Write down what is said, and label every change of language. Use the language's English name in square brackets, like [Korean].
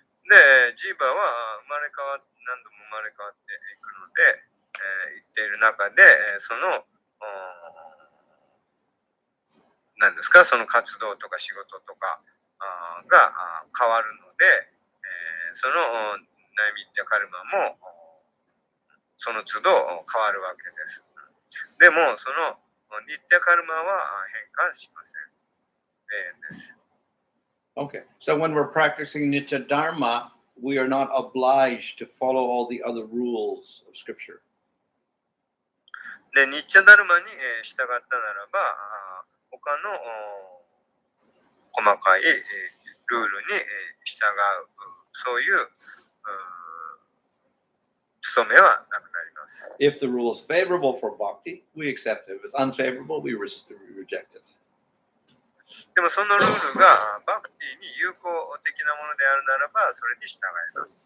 [Japanese] で、ジーバは何度も生まれ変わっていくので、言っている中で、その何ですか、その活動とか仕事とかが変わるので、そのナイミッティアカルマもその都度変わるわけです。でも、そのニッティカルマは変換しません。永遠です。 [English] Okay, so when we're practicing Nitya Dharma, we are not obliged to follow all the other rules of Scripture. [Japanese] で、ニッチャダルマに従ったならば、他の細かいルールに従う、そういう務めはなくなります。 [English] If the rule is favorable for bhakti, we accept it. If it's unfavorable, we reject it. [Japanese] でもそのルールがバクティに有効的なものであるならばそれに従います。